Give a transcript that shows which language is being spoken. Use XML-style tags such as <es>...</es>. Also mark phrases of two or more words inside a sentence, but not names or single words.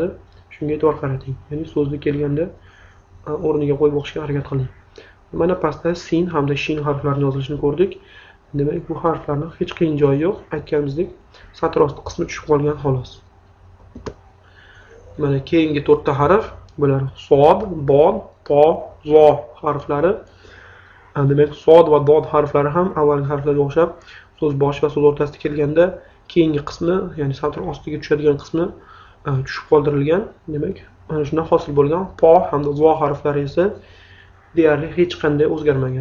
<uz>Shunga e'tibor qarating. Ya'ni so'zni kelganda o'rniga qo'yib o'qishga harakat qiling. Mana pastda sin hamda shin harflarining yozilishini ko'rdik. Demak, bu harflarning hech qiyin joyi yo'q. Aytganimizdek, satr osti qismi tushib qolgan xolos. Mana keyingi 4 ta harf, bular sod, bod, to, zo harflari. Demak, sod va dod harflari ham avvalgi harflarga o'xshab so'z boshi va so'z o'rtasida kelganda keyingi qismi, ya'ni satr ostiga tushadigan qismi tushib qoldirilgan. Demak, mana shundan hosil bo'lgan po hamda zo harflari esa deyarli hech qanday o'zgarmagan.</uz>